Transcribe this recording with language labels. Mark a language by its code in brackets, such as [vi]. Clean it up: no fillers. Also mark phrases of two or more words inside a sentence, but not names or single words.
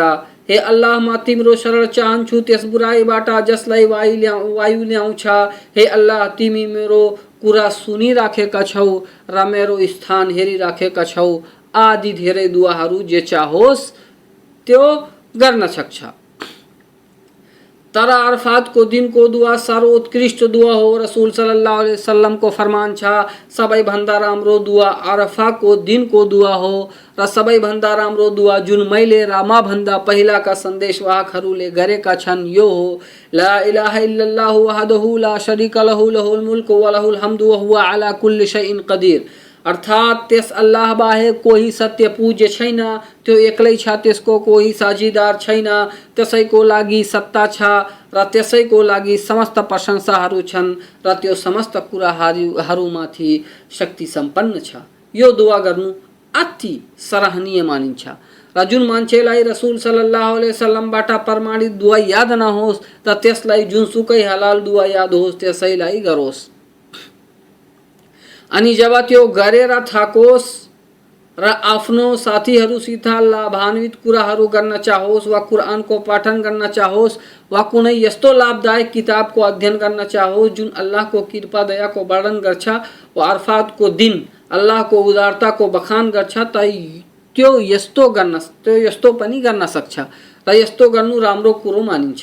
[ne] हे अल्लाह, म तिम्रो शरण चाहन्छु त्यस बुराईबाट जसलाई वायु ल्याउँछ। हे अल्लाह, तिमी मेरो कुरा सुनिराखेका छौ र मेरो स्थान हेरिराखेका छौ आदि धेरै दुआहरू जे चाहोस् त्यो गर्न सक्छ। तर अरफात को दिन को दुआ सर्वोत्कृष्ट दुआ हो। रसूल [ar] صلى الله عليه وسلم [ne] को फरमान छ, सबै भन्दा राम्रो दुआ अरफा को दिन को दुआ हो र सबै भन्दा राम्रो दुआ जुन मैले र म भन्दा पहिलाका सन्देशवाहकहरूले गरेका छन् यो हो, [ar] لا إله إلا الله وحده لا شريك له له الملك وله الحمد وهو على كل شيء قدير. [ne] अर्थात त्यस अल्लाह बाहेक कोही सत्य पूज्य छैन, त्यो एक्लै छ, त्यसको कोही साझीदार छैन, त्यसैको लागि सत्ता छ र त्यसैको लागि समस्त प्रशंसाहरू छन् र त्यो समस्त कुराहरूमाथि शक्ति सम्पन्न छ। यो दुआ गर्नु अति सराहनीय मानिन्छ र जुन मान्छेलाई रसूल [ar] صلى الله عليه وسلم [ne] बाट प्रमाणित दुआ याद नहोस् त त्यसलाई जुनसुकै हलाल दुआ याद होस् त्यसैलाई गरोस्। अनि जब त्यो गरेर थाकोस् र आफ्नो साथीहरूसित लाभान्वित कुराहरू गर्न चाहोस् वा कुरानको पाठन गर्न चाहोस् वा कुनै यस्तो लाभदायक किताबको अध्ययन गर्न चाहोस् जुन अल्लाहको कृपा दयाको वर्णन गर्छ वा अरफातको दिन अल्लाहको उदारताको बखान गर्छ त त्यो यस्तो पनि गर्न सक्छ र यस्तो गर्नु राम्रो कुरो मानिन्छ।